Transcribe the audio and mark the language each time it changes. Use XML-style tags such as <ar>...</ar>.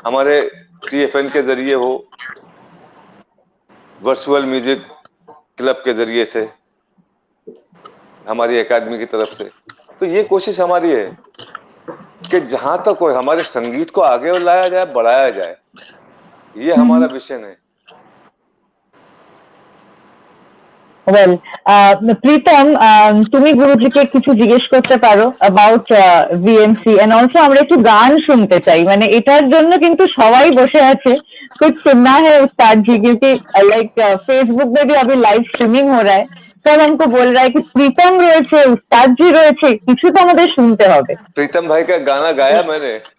<hi>हमारे TFN के जरिए हो, वर्चुअल म्यूजिक क्लब के जरिए से, हमारी एकेडमी की तरफ से, तो ये कोशिश हमारी है कि जहां तक हो हमारे संगीत को आगे लाया जाए, बढ़ाया जाए। ये हमारा विजन है।</hi> <bn>ওয়েল প্রীতম, তুমি গুরুজিকে কিছু জিজ্ঞেস করতে পারো অ্যাবাউট VMC এন্ড অলসো আমরা একটু গান শুনতে চাই, মানে এটার জন্য কিন্তু সবাই বসে আছে।</bn> <hi>कुछ सुनना है उस्ताद जी, क्योंकि लाइक फेसबुक में भी अभी लाइव स्ट्रीमिंग हो रहा है, सब हमको बोल रहा है कि प्रीतम রয়েছে, उस्ताद जी রয়েছে,</hi> <bn>কিছু তো আমাদের শুনতে হবে।</bn> <hi>प्रीतम भाई का गाना गाया मैंने।</hi>